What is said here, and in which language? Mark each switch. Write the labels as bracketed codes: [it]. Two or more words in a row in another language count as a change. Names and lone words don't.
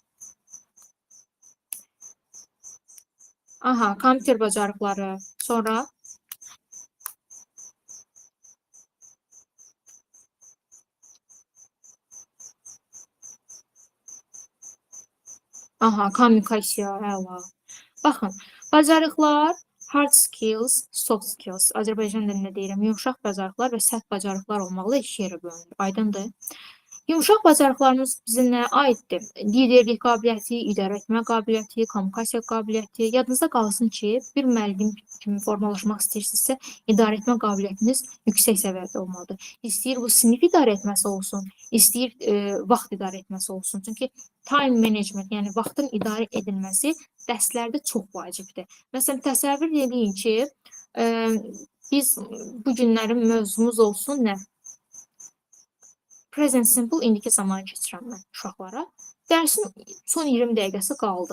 [az] Aha, kompüter bacarıqları. Sonra aha, kommunikasiya, əla. Baxın, bacarıqlar [en] hard skills, soft skills. [az] Azərbaycan dilində deyirəm, yumşaq bacarıqlar və sərt bacarıqlar olmaqla iki yerə bölünür. Aydındır? Yumşaq bacarıqlarımız bizə nəyə aiddir? Liderlik qabiliyyəti, idarə etmə qabiliyyəti, kommunikasiya qabiliyyəti. Yadınızda qalsın ki, bir müəllim kimi formalaşmaq istəyirsinizsə, idarə etmə qabiliyyətiniz yüksək səviyyədə olmalıdır. İstəyir bu sinif idarə etməsi olsun, istəyir vaxt idarə etməsi olsun. Çünki [en] time management, [az] yəni vaxtın idarə edilməsi dərslərdə çox vacibdir. Məsələn, təsəvvür edin ki, biz bu günlərin mövzumuz olsun nə? [en] Present simple [az] indiki zaman keçirəm mən uşaqlara. Dərsin son 20 dəqiqəsi qaldı.